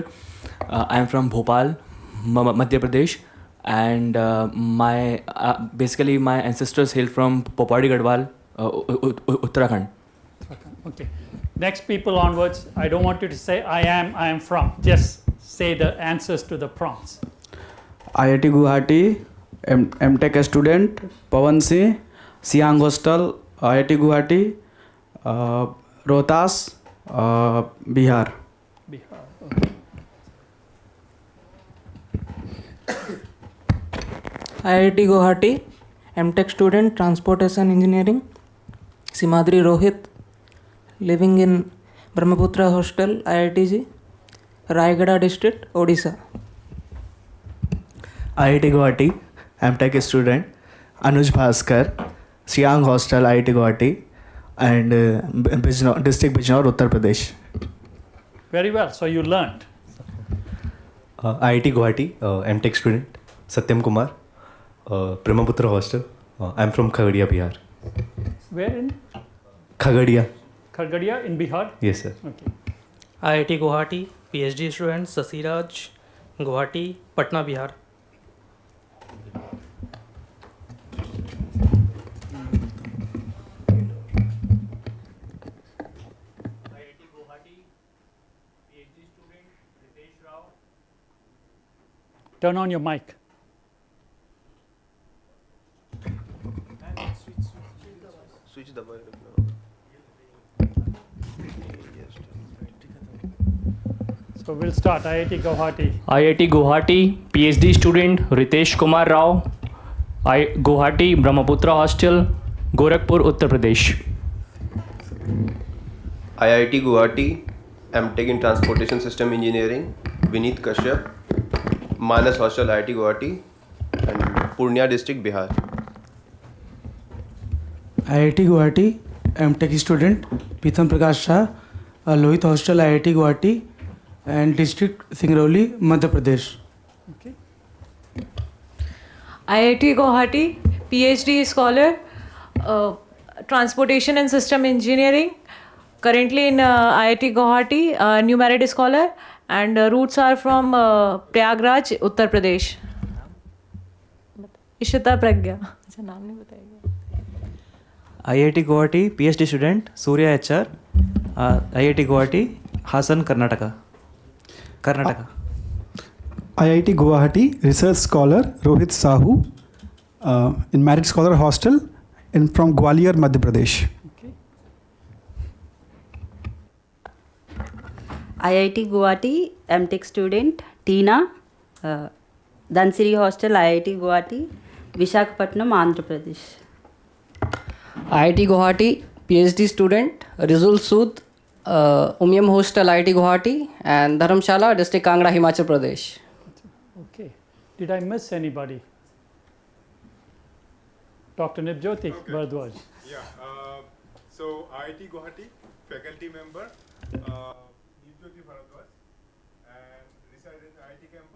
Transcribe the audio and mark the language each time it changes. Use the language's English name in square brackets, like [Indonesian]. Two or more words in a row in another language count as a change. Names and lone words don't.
[English] I am from Bhopal, Madhya Pradesh, and basically my ancestors hail from Popadi Gadwal, Uttarakhand. Okay. Next people onwards. I don't want you to say I am from. Just say the answers to the prompts. IIT Guwahati, MTech student, Pawan Singh, Siang Hostel, IIT Guwahati, Rohtas, Bihar. Bihar. Okay. IIT Guwahati, MTech student, Transportation Engineering, Simadri Rohit, living in Brahmaputra Hostel, IITG, Raigada district, Odisha. IIT Guwahati, MTech student, Anuj Bhaskar, Siang Hostel, IIT Guwahati, and District Bijnor, Uttar Pradesh. Very well. So you learned. IIT Guwahati, MTech student, Satyam Kumar, Brahmaputra Hostel. I'm from Khagadia, Bihar. Where in? Khagadia. Khagadia in Bihar? Yes, sir. Okay. IIT Guwahati, PhD student, Sasiraj, Guwahati, Patna, Bihar. Turn on your mic. Switch the mic. So we'll start. IIT Guwahati. IIT Guwahati, PhD student Ritesh Kumar Rao, Guwahati Brahmaputra Hostel, Gorakhpur, Uttar Pradesh. IIT Guwahati, MTech in Transportation System Engineering, Vineet Kashyap, Manas Hostel, IIT Guwahati, and Purnia District, Bihar. IIT Guwahati, MTech student, Pitam Prakash Shah, Lohit Hostel, IIT Guwahati, and District Singrauli, Madhya Pradesh. Okay. IIT Guwahati, PhD scholar, Transportation and System Engineering, currently in IIT Guwahati, new married scholar, and roots are from Prayagraj, Uttar Pradesh. [Hindi] Ishita Pragya. अच्छा नाम नहीं बताएगा. [English] IIT Guwahati, PhD student, Surya HR, IIT Guwahati, Hasan, Karnataka. IIT Guwahati, research scholar, Rohit Sahu, in Married Scholar Hostel, and from Gwalior, Madhya Pradesh. IIT Guwahati, MTech student, Tina, Dhansiri Hostel, IIT Guwahati, Visakhapatnam, Andhra Pradesh. IIT Guwahati, PhD student, Rizul Sood, Umyam Hostel, IIT Guwahati, and Dharamshala, District Kangra, Himachal Pradesh. Okay. Did I miss anybody? Dr. Nipjyoti Bharadwaj. Yeah. So IIT Guwahati, faculty member, Nipjyoti Bharadwaj, and reside in IIT campus.